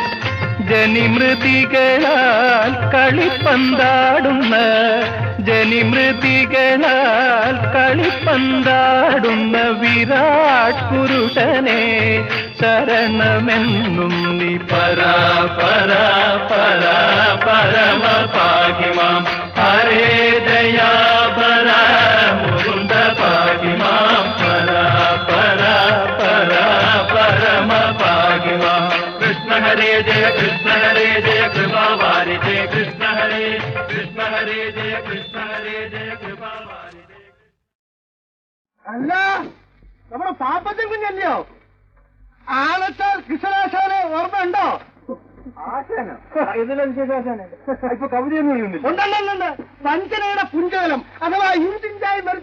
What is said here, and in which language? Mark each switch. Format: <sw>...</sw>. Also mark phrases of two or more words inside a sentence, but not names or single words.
<ml>ജനിമൃതികളാൽ കളിപ്പന്താടുന്ന ജനിമൃതികളാൽ കളിപ്പന്താടുന്ന വിരാട് പുരുഷനെ ശരണമെന്നും നീ പരാ</ml> <sa>പരമ പാഹി മാം ഹരേ ദയാ പരാ മുകുന്ദ പാഹി മാം പരാ പരമ പാഹി മാം कृष्ण हरे जय कृपा वारिधे कृष्ण हरे जय कृपा वारिधे</sa> <ml>അല്ല നമ്മുടെ പാപ്പച്ചൻ കുഞ്ഞല്ലയോ ആനച്ചാൽ കൃഷ്ണാശാനെ ഓർമ്മയുണ്ടോ ഇപ്പൊ കവിതയൊന്നും ഉണ്ടല്ലോ വഞ്ചനയുടെ പുഞ്ചകലം അഥവാ ഇഞ്ചിഞ്ചായി മരിച്ച</ml>